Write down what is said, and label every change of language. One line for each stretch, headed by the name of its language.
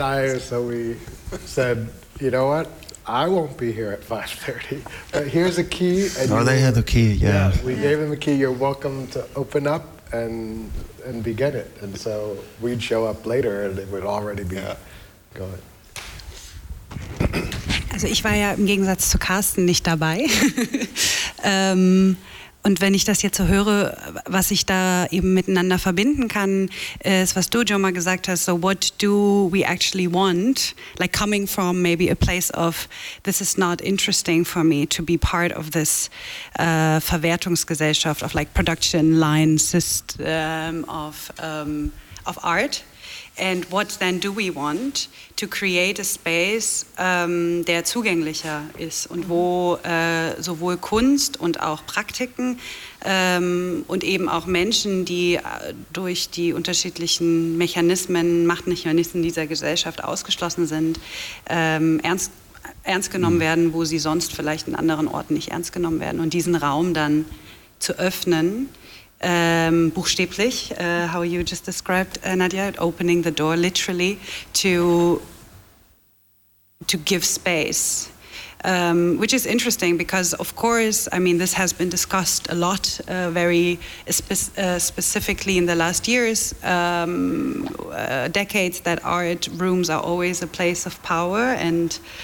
English: And so we said, you know what? I won't be here at 5:30. But here's a key. And they had the key, yeah. Yeah, we gave them the key. You're welcome to open up and begin it. And so we'd show up later and it would already be going.
German: Also ich war ja im Gegensatz zu Carsten nicht dabei. Und wenn ich das jetzt so höre, was ich da eben miteinander verbinden kann, ist, was du, Joma, gesagt hast,
English: so what do we actually want? Like coming from maybe a place of this is not interesting for me to be part of this Verwertungsgesellschaft of like production line system of art. And what then do we want to create a space,
German: der zugänglicher ist und wo sowohl Kunst und auch Praktiken und eben auch Menschen, die durch die unterschiedlichen Mechanismen, Machtmechanismen dieser Gesellschaft ausgeschlossen sind, ernst genommen werden, wo sie sonst vielleicht in anderen Orten nicht ernst genommen werden und diesen Raum dann zu öffnen. Buchstäblich,
English: how you just described, Nadia, opening the door literally to give space, which is interesting because, of course, I mean, this has been discussed a lot, specifically in the last years, decades, that art rooms are always a place of power and